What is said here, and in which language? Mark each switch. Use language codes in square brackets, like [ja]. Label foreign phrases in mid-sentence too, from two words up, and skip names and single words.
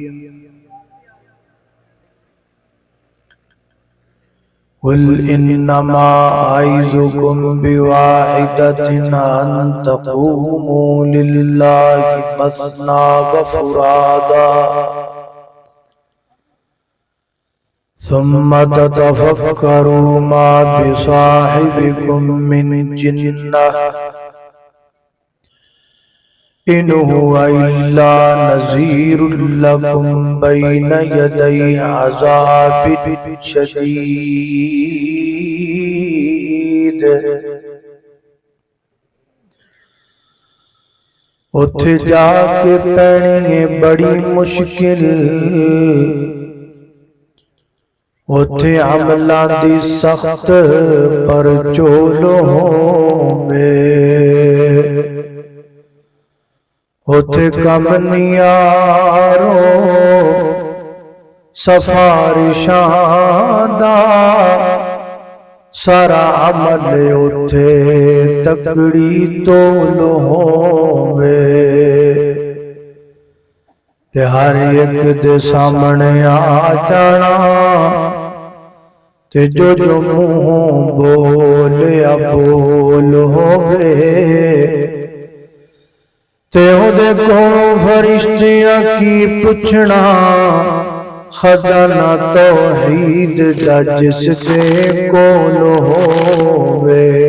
[ar] قل انما اعظکم بواحدۃ ان تقوموا للہ مثنی وفرادا ثم تتفکروا ما بصاحبکم من جنہ ان هو الا نذیر لکم بین یدی عذاب شدید. [pa] اتھے جا کے پڑھیں گے بڑی مشکل اتھے عملہ دی سخت پر چولو ہوں گے اتھے کم نیاروں سفارشاں دا سارا عمل اتھے تکڑی تولو ہوں گے کہ ہر ایک دے سامنے آ جانا تے جو جو منہ بولیا بول ہوگے تے ہو دے کون فرشتیاں کی پچھنا خزانہ توحید دا جس دے کول ہوگے.